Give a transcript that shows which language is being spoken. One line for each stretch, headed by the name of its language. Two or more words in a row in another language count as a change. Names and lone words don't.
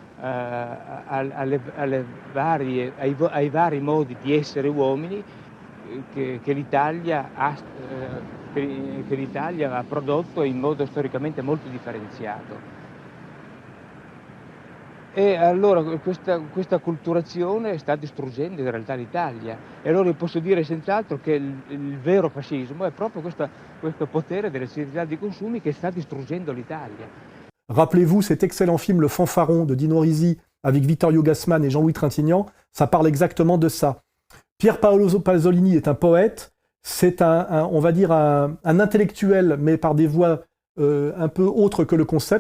Italian: ai vari modi di essere uomini che l'Italia ha prodotto in modo storicamente molto differenziato. E allora questa acculturazione sta distruggendo in realtà l'Italia. E allora io posso dire senz'altro che il vero fascismo è proprio questo potere delle civiltà di consumi che sta distruggendo l'Italia.
French: Rappelez-vous cet excellent film Le Fanfaron de Dino Risi avec Vittorio Gassman et Jean-Louis Trintignant, ça parle exactement de ça. Pier Paolo Pasolini est un poète, c'est on va dire un intellectuel, mais par des voies un peu autres que le concept.